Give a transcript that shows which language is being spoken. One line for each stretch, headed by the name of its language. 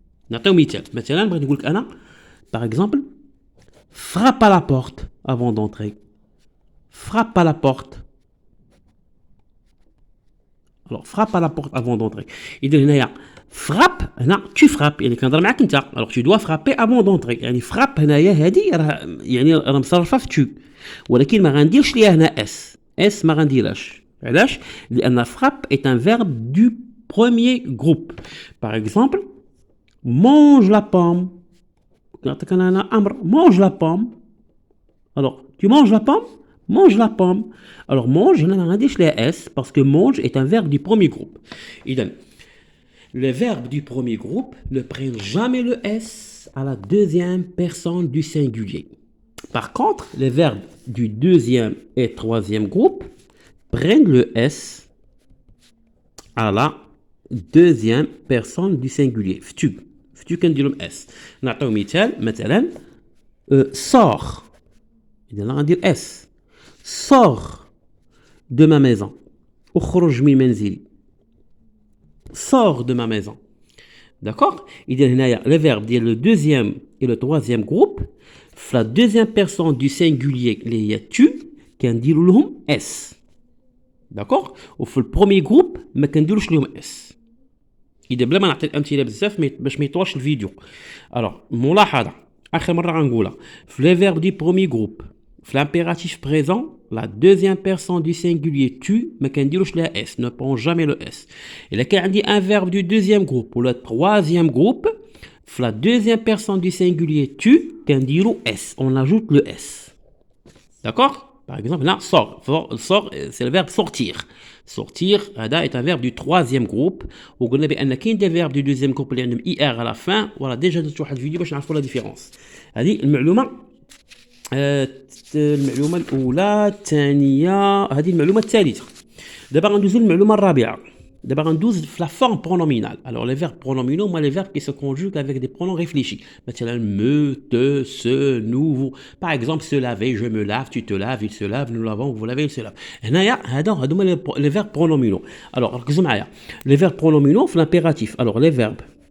French: نعطيو مثلا بغيت نقول لك انا par exemple frappe à la porte avant d'entrer. Frappe à la porte. Alors frappe à la porte avant d'entrer.
Arabic: إذا هنايا frappe هنا tu frappes يعني كنهضر معاك انت.
French: alors tu dois frapper avant d'entrer.
Arabic: يعني frappe هنايا هذه راه يعني راه مصرفه في tu ولكن ما غنديرش ليها هنا اس ما غنديرهاش.
French: علاش؟ لان frappe est un verbe du premier groupe. par exemple mange la pomme. نعطيك انا امر mange la pomme. alors tu manges la pomme. Mange la pomme. alors mange هنا ما غنديرش ليها اس parce que mange est un verbe du premier groupe. إذن les verbes du premier groupe ne prennent jamais le S à la deuxième personne du singulier. Par contre, les verbes du deuxième et troisième groupe prennent le S à la deuxième personne du singulier.
Arabic: فتو كنديرو S. نعطيو مثلا sors.
French: إذا غندير S. Sors de ma maison. اخرج من منزلي. Sors de ma maison. D'accord? Il y a les verbes le deuxième et le troisième groupe. La deuxième personne du singulier, les tu, qui dit S. D'accord? Ou le premier groupe, mais qui dit S.
Arabic: Il y a بلا نعطي الامثله بزاف باش ما يطولش الفيديو.
French: alors ملاحظه اخر مره غنقولها في les verbes du premier groupe في l'impératif présent la deuxième personne du singulier tu ما كنديروش لها s. ne prend jamais le s. et là كان عندي un verbe du deuxième groupe ou le troisième groupe في la deuxième personne du singulier tu كنديرو s. on ajoute le s. d'accord? par exemple là sort c'est le verbe sortir. sortir هذا est un verbe du troisième groupe. وقلنا بان كاين des verbes du deuxième groupe اللي عندهم er à la fin.
Arabic: voilà déjà درت واحد الفيديو باش نعرفوا لا ديفيرونس. هذه المعلومه المعلومه الاولى. الثانيه هذه المعلومه الثالثه. دابا غندوزو للمعلومه الرابعه.
French: دابا غندوز في la forme pronominale. alors les verbes pronominaux moi les verbes qui se conjuguent avec des pronoms réfléchis. مثلا me, te, se, nous, vous. par exemple se laver, je me lave, tu te laves, il se lave, nous lavons, vous lavez, il se lave. هنايا هادو les verbes pronominaux. alors ركزوا معايا les verbes pronominaux في l'impératif. alors les verbes